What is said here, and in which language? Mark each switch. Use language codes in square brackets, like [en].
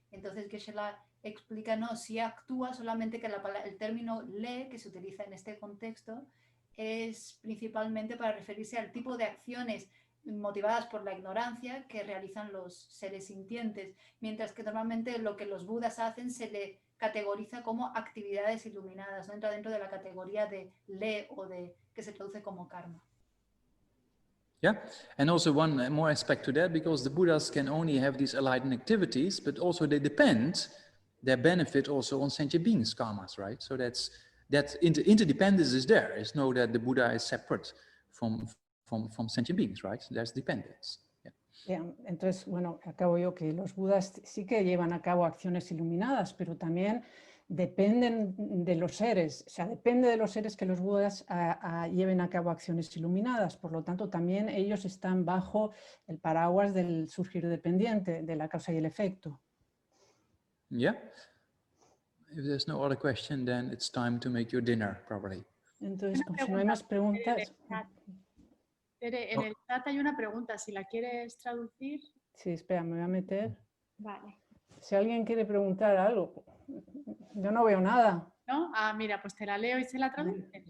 [es] Entonces Geshe explica, no, si actúa, solamente que el término le, que se utiliza en este contexto, es principalmente para referirse al tipo de acciones motivadas por la ignorancia que realizan los seres sintientes, mientras que normalmente lo que los budas hacen se le categoriza como actividades iluminadas, no entra dentro de la categoría de le o de que se traduce como karma. [en] Yeah, and also one more aspect to that, because the Buddhas can only have these enlightened activities, but also they depend, their benefit also on sentient beings' karmas, right? So that interdependence is there. It's no that the Buddha is separate from sentient beings, right? There's dependence. Yeah. [es] Entonces, bueno, acabo yo que los Budas sí que llevan a cabo acciones iluminadas, pero también dependen de los seres, o sea, depende de los seres que los Budas lleven a cabo acciones iluminadas, por lo tanto también ellos están bajo el paraguas del surgir dependiente, de la causa y el efecto. Yeah. [en] If there's no other question, then it's time to make your dinner, probably. [es] Entonces, si no hay más preguntas... En el chat hay una pregunta, si la quieres traducir. Sí, espera, me voy a meter. Vale. Si alguien quiere preguntar algo, yo no veo nada. ¿No? Ah, mira, pues te la leo y se la traduce.